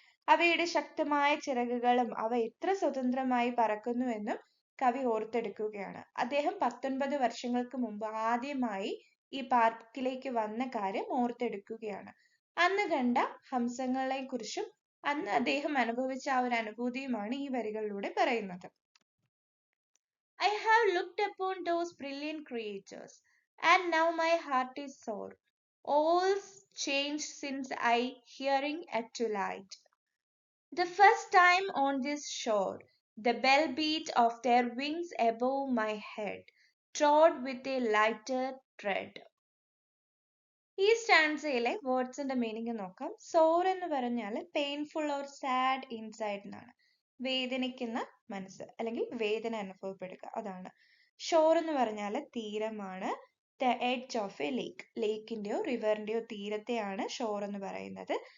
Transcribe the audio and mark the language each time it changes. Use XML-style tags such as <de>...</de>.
<ml>അവയുടെ ശക്തമായ ചിറകുകളും അവ എത്ര സ്വതന്ത്രമായി പറക്കുന്നുവെന്നും കവി ഓർത്തെടുക്കുകയാണ്. അദ്ദേഹം 19 വർഷങ്ങൾക്ക് മുമ്പ് ആദ്യമായി ഈ പാർക്കിലേക്ക് വന്ന കാര്യം ഓർത്തെടുക്കുകയാണ്. അന്ന് കണ്ട ഹംസങ്ങളെ കുറിച്ചും അന്ന് അദ്ദേഹം അനുഭവിച്ച ആ ഒരു അനുഭൂതിയുമാണ് ഈ വരികളിലൂടെ പറയുന്നത്.</ml> <en>I have looked upon those brilliant creatures, and now my heart is sore. All's changed since I hearing at twilight. The first time on this shore, the bell beat of their wings above my head, trod with a lighter tread.</en> <ml>ഈ സ്റ്റാൻസയിലെ വേർഡ്സിന്റെ meaning നോക്കാം. സോർ എന്ന് പറഞ്ഞാൽ</ml> <en>painful or sad inside</en> <ml>എന്നാണ്, വേദനിക്കുന്ന മനസ്സ് അല്ലെങ്കിൽ വേദന അനുഭവപ്പെടുക, അതാണ്. ഷോർ എന്ന് പറഞ്ഞാൽ തീരമാണ്.</ml> <en>the edge of a lake,</en> <ml>ലേക്കിന്റെയോ റിവറിന്റെയോ തീരത്തെയാണ് shore എന്ന് പറയുന്നത്.</ml>